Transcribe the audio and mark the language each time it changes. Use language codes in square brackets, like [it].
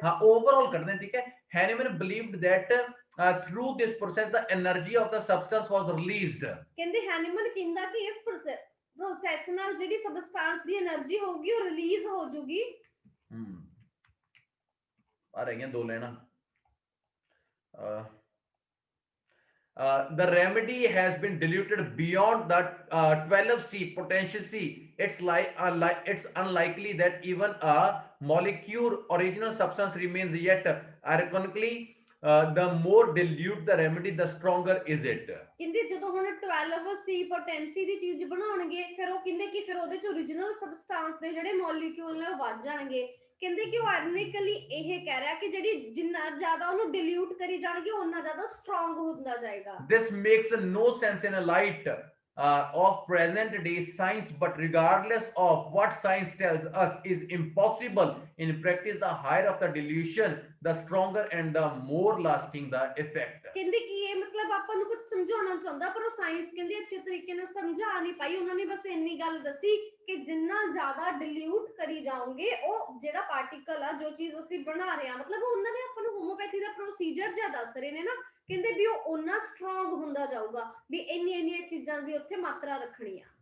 [pa] ਹਾਂ, ਓਵਰਆਲ ਕੱਢਣਾ, ਠੀਕ ਹੈ। [en] Hahnemann believed that through this process the energy of the substance was released। [pa] ਕਹਿੰਦੇ ਹੈਨੀਮਨ ਕਹਿੰਦਾ ਕਿ ਇਸ ਪ੍ਰੋਸੈਸ ਨਾਲ ਜਿਹੜੀ ਸਬਸਟੈਂਸ ਦੀ એનર્ਜੀ ਹੋਊਗੀ ਉਹ ਰਿਲੀਜ਼ ਹੋ ਜੂਗੀ। ਆ ਰਹੀਆਂ ਦੋ ਲੈਣਾ। [en] The remedy has been diluted beyond the 12C potential. It's unlikely that even a molecule original substance remains, yet ironically the more dilute the remedy the stronger is it। [pa] ਕਹਿੰਦੇ ਜਦੋਂ ਹੁਣ 12C ਪੋਟੈਂਸੀ ਦੀ ਚੀਜ਼ ਬਣਾਉਣਗੇ, ਫਿਰ ਉਹ ਕਹਿੰਦੇ ਕਿ ਫਿਰ ਉਹਦੇ ਚ origignal substance ਦੇ ਜਿਹੜੇ ਮੋਲੀਕਿਊਲ ਨੇ ਉਹ ਵੱਧ ਜਾਣਗੇ। ਕਹਿੰਦੇ ਕਿ ਉਹ ਆਇਰੋਨਿਕਲੀ ਇਹ ਕਹਿ ਰਿਹਾ ਕਿ ਜਿਹੜੀ ਜਿੰਨਾ ਜ਼ਿਆਦਾ ਉਹਨੂੰ ਡਿਲੂਟ ਕਰੀ ਜਾਣਗੇ ਉਹਨਾਂ ਜ਼ਿਆਦਾ ਸਟਰੋਂਗ ਹੁੰਦਾ ਜਾਏਗਾ। [en] This makes no sense in a light of present day science, but regardless of what science tells us is impossible in practice, the higher of the dilution the stronger and the more lasting the effect। [pa] ਕਹਿੰਦੇ ਕਿ ਇਹ ਮਤਲਬ ਆਪਾਂ ਨੂੰ ਕੁਝ ਸਮਝਾਉਣਾ ਚਾਹੁੰਦਾ, ਪਰ ਉਹ ਸਾਇੰਸ ਕਹਿੰਦੇ ਅੱਛੇ ਤਰੀਕੇ ਨਾਲ ਸਮਝਾ ਨਹੀਂ ਪਾਈ। ਉਹਨਾਂ ਨੇ ਬਸ ਇੰਨੀ ਗੱਲ ਦੱਸੀ ਕਿ ਜਿੰਨਾ ਜ਼ਿਆਦਾ ਡਿਲੂਟ ਕਰੀ ਜਾਓਗੇ ਉਹ ਜਿਹੜਾ ਪਾਰਟੀਕਲ ਆ, ਜੋ ਚੀਜ਼ ਅਸੀਂ ਬਣਾ ਰਹੇ ਆ, ਮਤਲਬ ਉਹਨਾਂ ਨੇ ਆਪਾਂ ਨੂੰ ਹੋਮੋਪੈਥੀ ਦਾ ਪ੍ਰੋਸੀਜਰ ਜਿਹਾ ਦੱਸ ਰਹੇ ਨੇ ਨਾ, ਕਹਿੰਦੇ ਵੀ ਉਹ ਉਹਨਾਂ ਸਟਰੋਂਗ ਹੁੰਦਾ ਜਾਊਗਾ, ਵੀ ਇੰਨੀਆਂ ਚੀਜ਼ਾਂ ਦੀ ਉੱਥੇ ਮਾਤਰਾ ਰੱਖਣੀ ਆ।